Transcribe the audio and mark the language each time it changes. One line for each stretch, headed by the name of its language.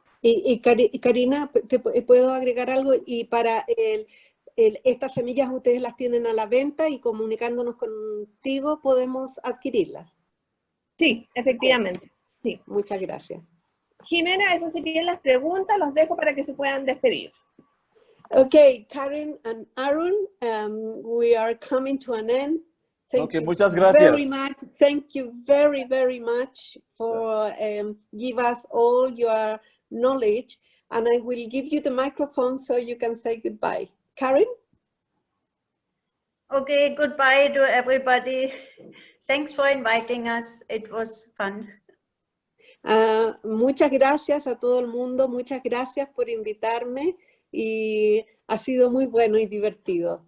Spanish: Y Karina, ¿te puedo agregar algo? Y para estas semillas ustedes las tienen a la venta y comunicándonos contigo podemos adquirirlas. Sí, efectivamente. Sí. Muchas gracias. Jimena, esas serían las preguntas, los dejo para que se puedan despedir.
English: Okay, Karin and Arun, we are coming to an end. Thank you
Spanish: muchas gracias.
English: very much. Thank you very, very much for give us all your knowledge. And I will give you the microphone so you can say goodbye. Karin? Okay, goodbye to everybody. Thanks for inviting us. It was fun.
Spanish: Muchas gracias a todo el mundo. Muchas gracias por invitarme. Y ha sido muy bueno y divertido.